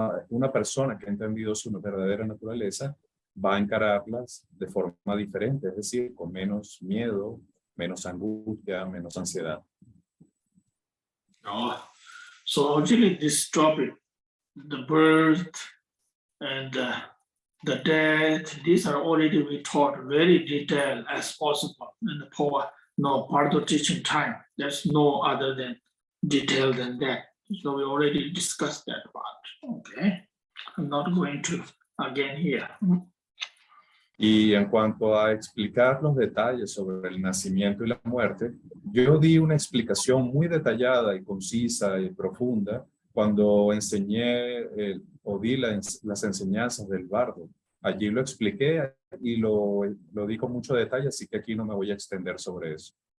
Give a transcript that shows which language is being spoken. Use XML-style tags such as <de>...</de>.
<es>Una persona que ha entendido su verdadera naturaleza va a encararlas de forma diferente, es decir, con menos miedo, menos angustia, menos ansiedad.</es> <en>Oh, so actually this topic, the birth and the death, these are already we taught very detailed as possible in the part of teaching time. There's no other than detail than that. So we already discussed that part. Okay, I'm not going to again here.</en> <es>Y en cuanto a explicar los detalles sobre el nacimiento y la muerte, yo di una explicación muy detallada y concisa y profunda cuando enseñé o di las enseñanzas del bardo. Allí lo expliqué y lo di con mucho detalle, así que aquí no me voy a extender sobre eso.</es>